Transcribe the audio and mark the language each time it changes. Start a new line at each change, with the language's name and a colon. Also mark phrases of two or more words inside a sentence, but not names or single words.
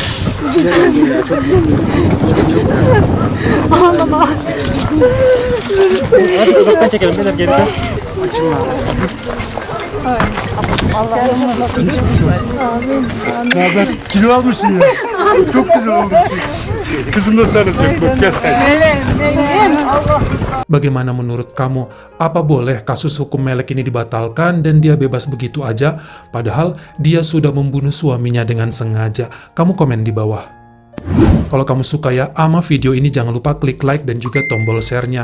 Turkish: Ağlama. Hadi uzaktan çekelim. Beyler geriden. Açın lan. Allah'ım amin. Ne haber? Kilo almışsın ya. Çok güzel olmuşsun. Kızım da sarılacak bak. Gel. Allah.
Indonesian: Bagaimana menurut kamu? Apa boleh kasus hukum Melek ini dibatalkan dan dia bebas begitu aja? Padahal dia sudah membunuh suaminya dengan sengaja. Kamu komen di bawah. Kalau kamu suka ya sama video ini, jangan lupa klik like dan juga tombol share-nya.